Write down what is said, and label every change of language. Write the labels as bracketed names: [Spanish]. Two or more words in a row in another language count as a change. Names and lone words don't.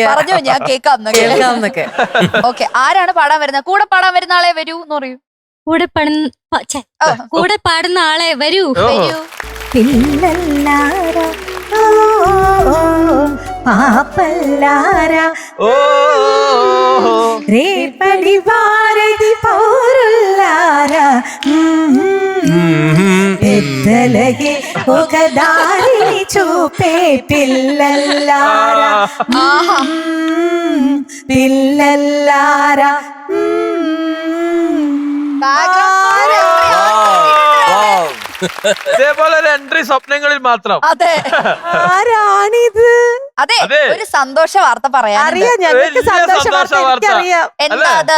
[Malayalam] പറഞ്ഞോ, ഞാൻ കേൾക്കാന്നൊക്കെ. ഓക്കെ, ആരാണ് പാടാൻ വരുന്നത്? കൂടെ പാടാൻ വരുന്ന ആളെ വരൂ എന്ന് പറയൂ. കൂടെ പാടുന്ന ആളെ വരൂ. [Telugu] പിള്ളല്ലാര പാപ്പല്ലാര రేపటి వారది పౌరుల్లారా పెద్దలకి ఒక దారిని చూపే పిల్లల్లారా పిల్లల్లారా [Malayalam] ഇതേപോലെ ഒരു എൻട്രി സ്വപ്നങ്ങളിൽ മാത്രം. അതെ, ആരാണിത്? അതെ, ഒരു സന്തോഷ വാർത്ത പറയാൻ. അറിയാം, ഞങ്ങൾക്ക് സന്തോഷ വാർത്ത അറിയാം. എന്താ അത്?